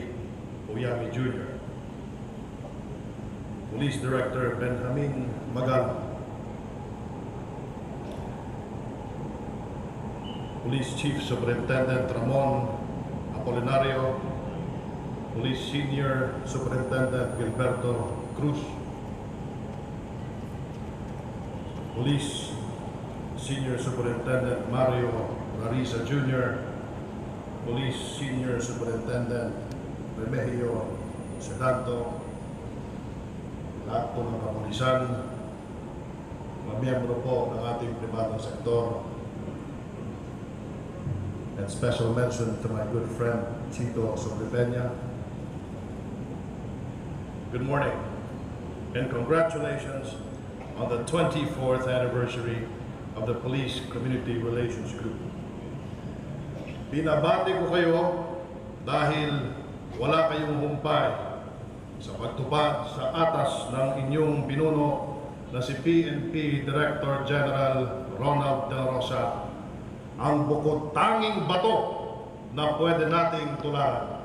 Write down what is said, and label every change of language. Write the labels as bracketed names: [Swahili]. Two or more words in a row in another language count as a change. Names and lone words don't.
[English] Oyami Jr., Police Director Benjamin Magala, Police Chief Superintendent Ramon Apolinario, Police Senior Superintendent Gilberto Cruz, Police Senior Superintendent Mario Larisa Jr., Police Senior Superintendent Remigio Sedanto, [Filipino] lahat po ng kapulisan, mga miyembro po ng ating pribadong sektor, [English] and special mention to my good friend Chito Sobrepena. Good morning and congratulations on the 24th anniversary of the Police Community Relations Group. [Filipino] Binabati ko kayo dahil wala kayong humpay sa pagtupad sa atas ng inyong pinuno na si PNP Director General Ronald de la Rosa, ang bukod tanging bato na pwede nating tularan.